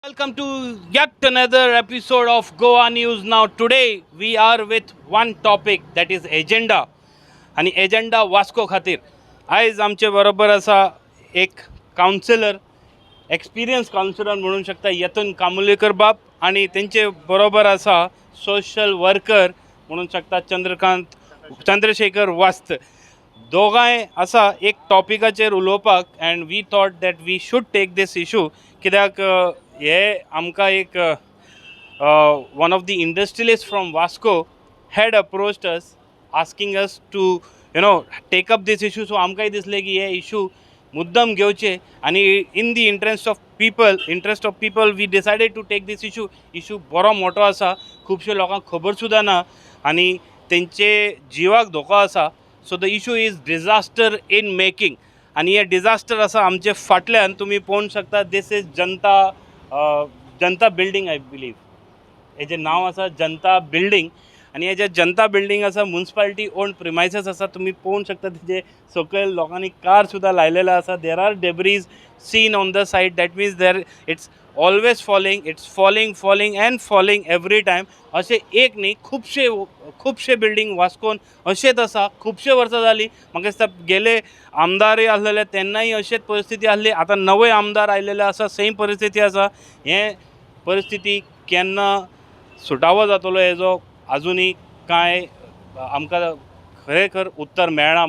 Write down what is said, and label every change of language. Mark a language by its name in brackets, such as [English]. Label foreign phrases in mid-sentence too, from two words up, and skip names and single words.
[English] Welcome to yet another episode of Goa News. Now, today we are with one topic that is agenda [Konkani] आणि एजेंडा वास्को खातीर आयज आमचे बरोबर आसा एक कावन्सिलर [English] experience councillor [Konkani] म्हणूंक शकता यतन कामुलेकर बाब आणि तेंचे बरोबर आसा [English] social worker [Konkani] म्हणूंक शकता चंद्रशेखर वास्त दोगांय आसा एक टॉपिकाचेर उलोवपाक [English] and we thought that we should take this issue [Konkani] कित्याक हे आमकां एक [English] one of the industrialists from Vasco had approached us asking us to take up this issue. [Konkani] So आमकांय दिसलें की हे इशू मुद्दम घेवचे आणि [English] in the interest of people we decided to take this issue [Konkani] बरो मोठो आसा खुबशे लोकांक खबर सुद्दां ना आणि तेंचे जिवाक धोको आसा. [English] so the issue is disaster in making [Konkani] आणि हे डिजास्टर आसा आमचे फाटल्यान तुमी पळोवंक शकता. [English] this is Janata building I believe [Konkani] हेजें नांव आसा जनता बिल्डींग आणि हे जे जनता बिल्डींग आसा [English] municipality owned premises [Konkani] आसा. तुमी पळोवंक शकता तेजे सकयल लोकांनी कार सुद्दां लायलेले आसा. [English] There are debris seen on the side. That means there it's always falling. It's falling and falling every time. [Konkani] अशें एक न्ही खुबशे बिल्डींग वास्कोन अशेंच आसा. खुबशे वर्सां जालीं. म्हाका दिसता गेले आमदारय आसलेले तेन्नाय अशेंच परिस्थिती आसली. आतां नवे आमदार आयलेले आसा सेम परिस्थिती आसा. हें परिस्थिती केन्ना सुटावो जातलो हेजो अजुनूय कांय आमकां खरेखर उत्तर मेळना.